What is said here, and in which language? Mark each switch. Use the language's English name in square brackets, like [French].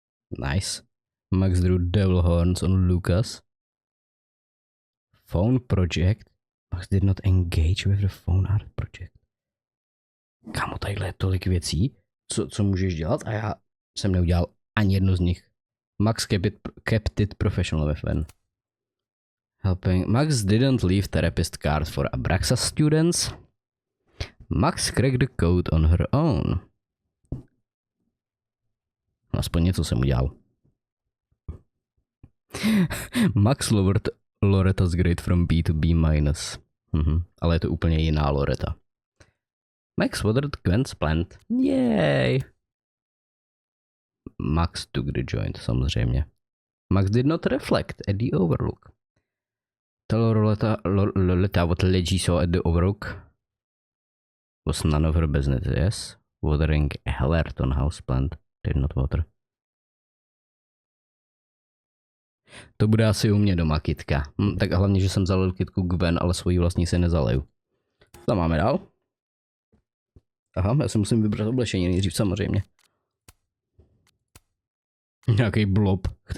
[English] Nice. Max drew devil horns on Lucas. Phone project. Max did not engage with the phone art project. [Czech] Kámo, tadyhle je tolik věcí, co můžeš dělat a já jsem neudělal ani jednu z nich. [English] Max kept it professional with Fen. Helping. Max didn't leave therapist card for Abraxas students. Max cracked the code on her own. [Czech] Aspoň něco jsem udělal. [English] Max lowered Loretta's grade from B to B minus. [Czech] Ale je to úplně jiná Loretta. [English] Max watered Gwen's plant. Yay! Max took the joint, [Czech] samozřejmě. [English] Max did not reflect at the overlook. Tell Loretta what Leggy saw at the overlook was none of her business, yes? Watering a Hellerton houseplant did not water. [Czech] To bude asi u mě doma kytka. Tak hlavně, že jsem zalil kytku Gwen, ale svoji vlastní se nezaleju. Co máme dál? Aha, já si musím vybrat oblečení nejdřív samozřejmě. Nějaký blob.